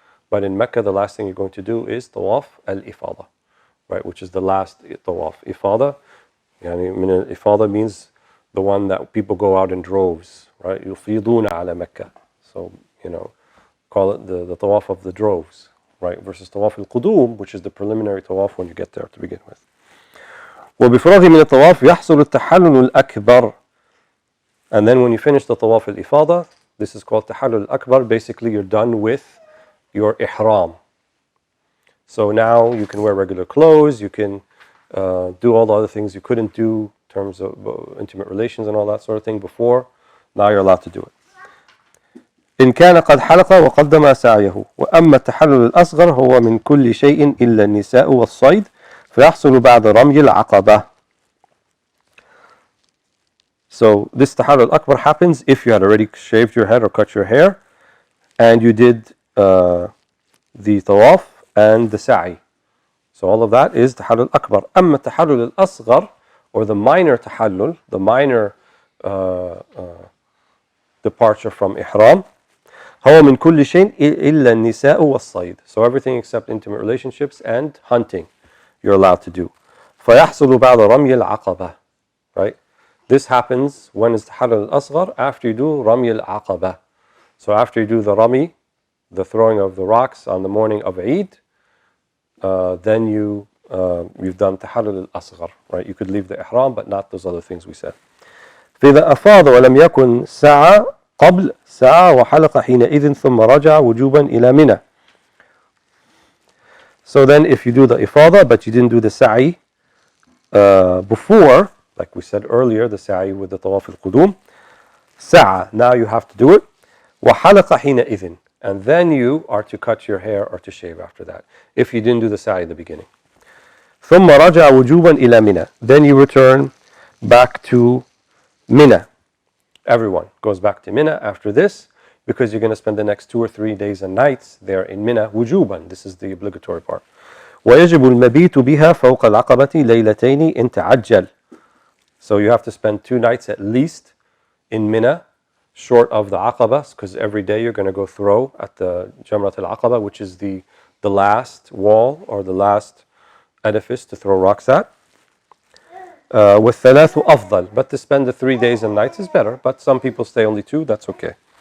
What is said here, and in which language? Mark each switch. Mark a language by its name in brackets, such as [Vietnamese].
[English] But in Mecca, the last thing you're going to do is tawaf al-ifada, right, which is the last tawaf. Ifada, ifada means the one that people go out in droves, right? [Arabic] Yufiduna ala Mecca. [English] So, call it the tawaf of the droves, right? Versus tawaf al-qudum, which is the preliminary tawaf when you get there to begin with. [Arabic] وبفراغ من الطواف يحصل التحلل الأكبر. [English] And then when you finish the tawaf al-ifada, this is called tahallul akbar. Basically, you're done with your ihram. So now you can wear regular clothes, you can do all the other things you couldn't do in terms of intimate relations and all that sort of thing before. Now you're allowed to do it. [Arabic] إن كان قد حلق وقدم سعيه وأما التحلل الأصغر هو من كل شيء إلا النساء والصيد فيحصل بعد رمي العقبة. [English] So this tahallul akbar happens if you had already shaved your head or cut your hair, and you did the tawaf and the sa'i. So all of that is tahallul akbar. Amma tahallul al-asghar, or the minor tahallul, the minor departure from ihram. [Arabic] هو من كل شيء إلا النساء والصيد. [English] So everything except intimate relationships and hunting you're allowed to do. [Arabic] فيحصل بعد رمي العقبة. [English] Right? This happens when is tahallul al-asghar, after you do rami al-aqaba. So after you do the rami, the throwing of the rocks on the morning of Eid, then you've done tahallul al-asghar. Right? You could leave the ihram, but not those other things we said. [Arabic] فإذا أفاض ولم يكن سعى قبل سعى وحلق حينئذ ثم رجع وجوبا إلى منى. [English] So then if you do the ifada but you didn't do the sa'i before, like we said earlier, the sa'i with the tawaf al-qudum, sa'a, now you have to do it. [Arabic] وحلق حينئذ, [English] and then you are to cut your hair or to shave after that, if you didn't do the sa'i at the beginning. [Arabic] ثم رجع وجوبا إلى منى, [English] then you return back to Mina. Everyone goes back to Mina after this, because you're going to spend the next 2 or 3 days and nights there in Mina, wujuban. This is the obligatory part. [Arabic] ويجب المبيت بها فوق العقبة ليلتين إن تعجل. [English] So you have to spend 2 nights at least in Mina, short of the Aqaba, because every day you're going to go throw at the Jamrat al-Aqaba, which is the last wall or the last edifice to throw rocks at. [Arabic] والثلاث أفضل, [English] but to spend the 3 days and nights is better, but some people stay only 2, that's okay.